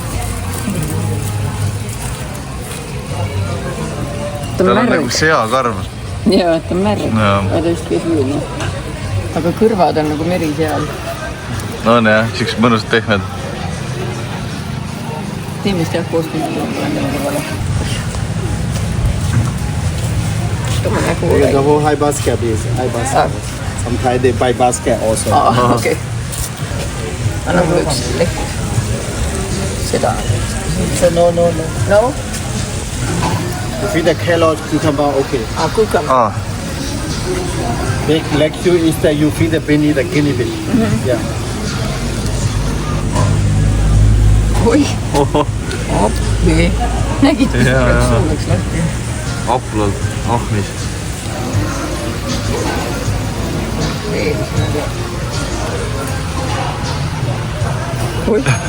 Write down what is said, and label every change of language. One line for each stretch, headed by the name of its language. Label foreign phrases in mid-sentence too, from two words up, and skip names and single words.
Estonian: Ta on nagu seakarv. Jaa, ta on märg. Vaata just käis üle. Aga kõrvad on nagu meri seal. No on jah, siuks mõnus tehmed. Tiimist jah, koos kõrvale.
English: The whole high basket is high basket. Sometimes they buy basket also.
Estonian: Okei. Anna mulle üks leht. Seda. No. No?
English: You feed the carrot, cucumber, okay. Cucumber. Big lecture is that you feed the beanie, the guinea pig. Yeah.
Estonian: Oi. Appi. Nägid, mis läks lahti? Aplalt, ahmis. Oi.